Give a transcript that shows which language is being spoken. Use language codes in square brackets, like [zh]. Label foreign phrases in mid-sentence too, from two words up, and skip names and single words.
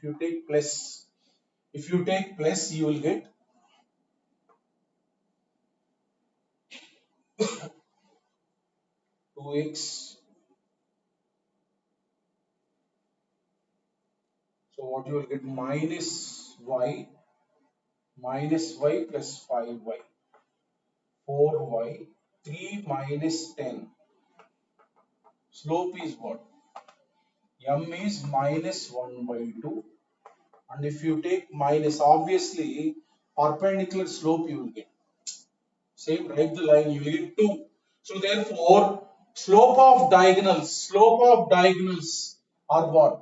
[en] If you take plus, you will get 2x. So what you will get, minus y plus 5y, 4y, 3 minus 10. Slope is what? M is minus 1 by 2. And if you take minus, obviously perpendicular slope you will get. Same, write the line, you will get 2. So therefore, slope of diagonals are what?